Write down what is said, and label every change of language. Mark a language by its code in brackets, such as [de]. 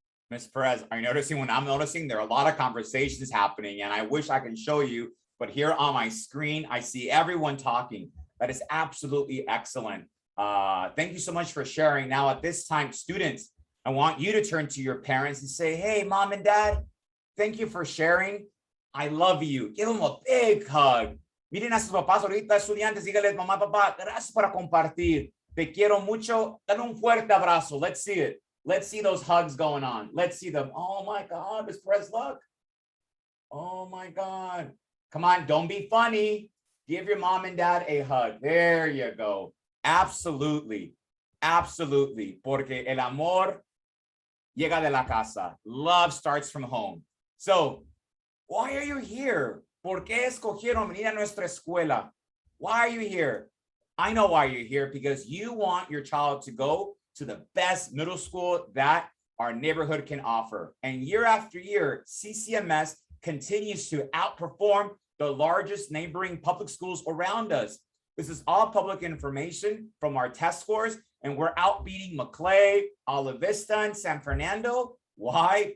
[en] Ms. Perez, are you noticing when I'm noticing there are a lot of conversations happening, and I wish I can show you, but here on my screen, I see everyone talking. That is absolutely excellent. Thank you so much for sharing. Now at this time, students, I want you to turn to your parents and say, hey, mom and dad, thank you for sharing. I love you. Give them a big hug. [es] Miren a sus papás ahorita, estudiantes, díganles, mamá, papá, gracias por compartir. Te quiero mucho. Dale un fuerte abrazo. [en] Let's see it. Let's see those hugs going on. Let's see them. Oh my God, Ms. Perez, look. Oh my God. Come on, don't be funny. Give your mom and dad a hug. There you go. Absolutely. Absolutely. [es] Porque el amor llega de la casa. [en] Love starts from home. So, why are you here? [es] ¿Por qué escogieron venir a nuestra escuela? [en] Why are you here? I know why you're here, because you want your child to go to the best middle school that our neighborhood can offer. And year after year, CCMS continues to outperform the largest neighboring public schools around us. This is all public information from our test scores, and we're outbeating Maclay, Olive Vista, and San Fernando. Why?